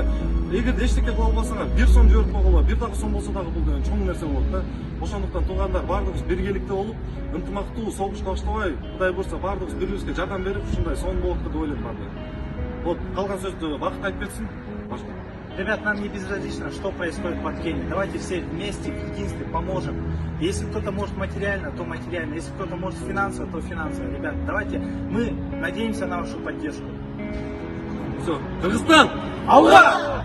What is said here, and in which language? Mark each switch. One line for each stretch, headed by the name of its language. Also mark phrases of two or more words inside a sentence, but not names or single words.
Kyrgyz: Эгерде эчтеке кыла албасаңар 1 сом жиберип койгула, 1 дагы сом болсо дагы бул деген чоң нерсе болот да. Ошондуктан туугандар баардыгыбыз биргеликте болуп, ынтымактуу, согушка баштабай, Кудай буйрса баардыгыбыз бири-бирибизге жардам берип, ушундай сонун болот деп ойлойм баардыгы. Вот, калган сөздү Бакыт айтып кетсин. Башка.
Russian: Ребят, нам не безразлично, что происходит под Кенией. Давайте все вместе, в единстве поможем. Если кто-то может материально, то материально. Если кто-то может финансово, то финансово. Ребят, давайте, мы надеемся на вашу поддержку. Все.
Kyrgyz: Кыргызстан! Алла!